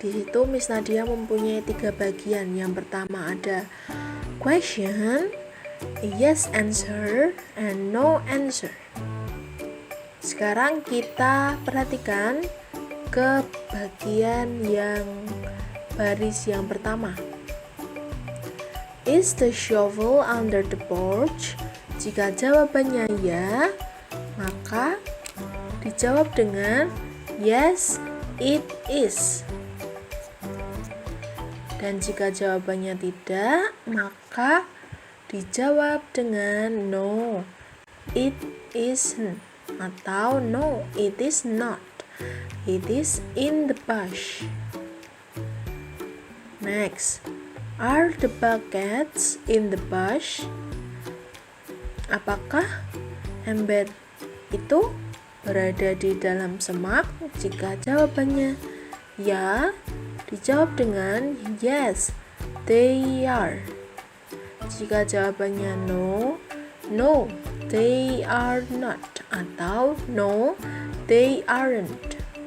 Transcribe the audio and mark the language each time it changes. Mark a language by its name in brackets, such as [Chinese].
[Indonesian] Di situ Miss Nadia mempunyai 3 bagian. Yang pertama ada [English] question, yes answer, and no answer. [Indonesian] Sekarang kita perhatikan ke bagian yang baris yang pertama. [English] Is the shovel under the porch? [Indonesian] Jika jawabannya ya, maka dijawab dengan [English] yes, it is. [Indonesian] Dan jika jawabannya tidak, maka dijawab dengan [English] no, it isn't, [Indonesian] atau [English] no, it is not. It is in the bush. Next, are the buckets in the bush? [Indonesian] Apakah ember itu berada di dalam semak? Jika jawabannya ya, dijawab dengan [English] yes, they are. [Indonesian] Jika jawabannya no, [English] no, they are not, [Indonesian] atau [English] no, they aren't.